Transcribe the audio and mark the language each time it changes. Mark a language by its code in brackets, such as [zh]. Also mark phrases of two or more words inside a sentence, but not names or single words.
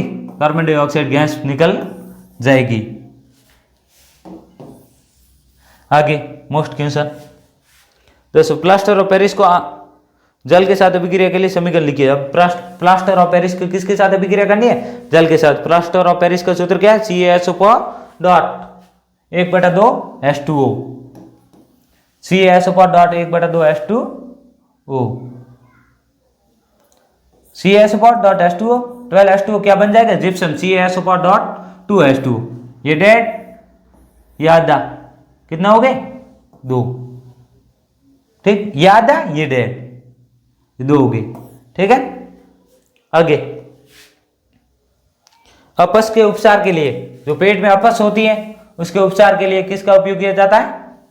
[hi] कार्बन डाइऑक्साइड गैस निकल जाएगी। आगे [en] most question. [hi] दोस्तों, [en] plaster of Paris [hi] को जल के साथ अभिक्रिया के लिए समीकरण लिखिए। अब [en] plaster of Paris [hi] को किसके साथ अभिक्रिया करनी है? जल के साथ। [en] plaster of Paris [hi] का सूत्र क्या है? CaSO1/2H2O। CaSO1/2H2O। CaSO4.H2O 12H2O क्या बन जाएगा? जिप्सम। CaSO4.2H2O। ये डेड, ये आधा, कितना हो गए? 2। ठीक, ये आधा, ये डेड, 2 हो गए। ठीक है, आगे अपच के उपचार के लिए, जो पेट में अपच होती है उसके उपचार के लिए किसका उपयोग किया जाता है?